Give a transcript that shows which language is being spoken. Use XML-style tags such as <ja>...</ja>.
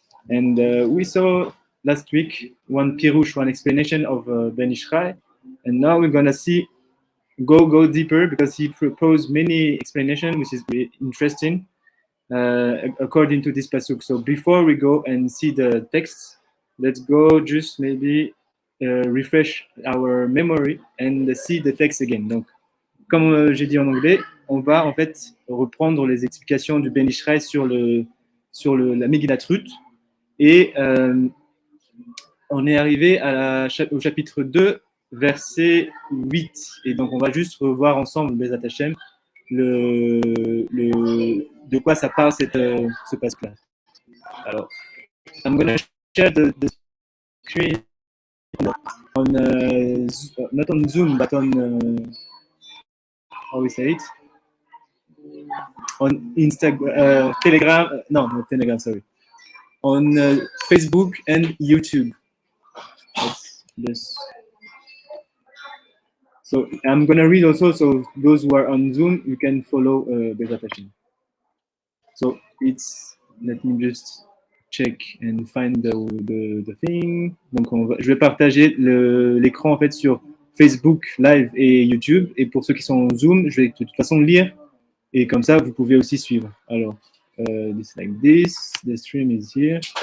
<en>And we saw last week one pirush, one explanation of Ben Ish Chai, and now we're gonna see go deeper, because he proposed many explanations, which is very interesting according to this pasuk. So before we go and see the text, let's go just maybe refresh our memory and see the text again.</en> <fr>Donc, comme j'ai dit en anglais, on va en fait reprendre les explications du Ben Ish Chai sur la Megilat Ruth, et on est arrivé au chapitre 2, verset 8. Et donc, on va juste revoir ensemble, Bezat Hashem, de quoi ça parle ce passage-là.</fr> <en>Alors, I'm going to share the screen on, not on Zoom, but on, how we say it? On Instagram, Telegram, no, not Telegram, sorry. On Facebook and YouTube. Yes. So I'm going to read also, so those who are on Zoom, you can follow Bezat Hashem. So let me just check and find the thing.</en> <fr>Donc je vais partager l'écran en fait sur Facebook Live et YouTube, et pour ceux qui sont en Zoom, je vais de toute façon lire, et comme ça vous pouvez aussi suivre.</fr> <en>Alors, this like this, the stream is here.</en>